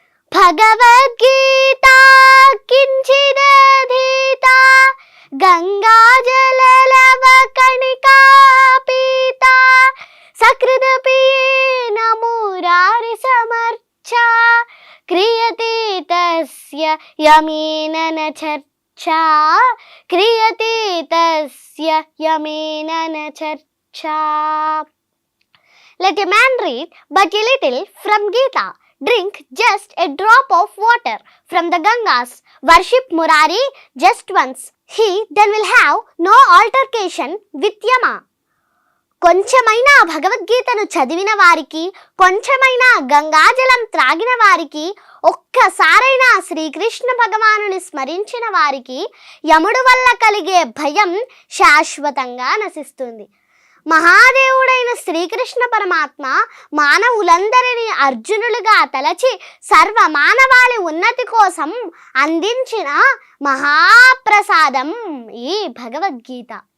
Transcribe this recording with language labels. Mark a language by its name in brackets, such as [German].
[Sanskrit] భగవద్గీత కించిదధీత గంగాజలలవ కణికా పీత, సకృదపీయేన మురారి సమర్చ క్రియతే తస్య యమేన న చర్చా, క్రియతే తస్య యమేన న చర్చా. [English] Let a man read but a little from Gita. Drink just a drop of water from the Gangas. Worship Murari just once. He then will have no altercation with Yama. [Telugu] కొంచెమైనా భగవద్గీతను చదివిన వారికి, కొంచెమైనా గంగాజలం త్రాగిన వారికి, ఒక్కసారైనా శ్రీకృష్ణ భగవానుని స్మరించిన వారికి యముడు వల్ల కలిగే భయం శాశ్వతంగా నశిస్తుంది. మహాదేవుడైన శ్రీకృష్ణ పరమాత్మ మానవులందరినీ అర్జునులుగా తలచి సర్వ మానవాళి ఉన్నతి కోసం అందించిన మహాప్రసాదం ఈ భగవద్గీత.